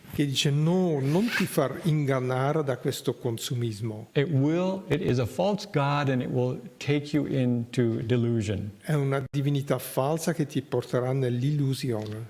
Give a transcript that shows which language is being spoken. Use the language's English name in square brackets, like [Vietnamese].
[Italian] Che dice no, non ti far ingannare da questo consumismo. [English] It is a false god and it will take you into delusion. [Italian] È una divinità falsa che ti porterà nell'illusione.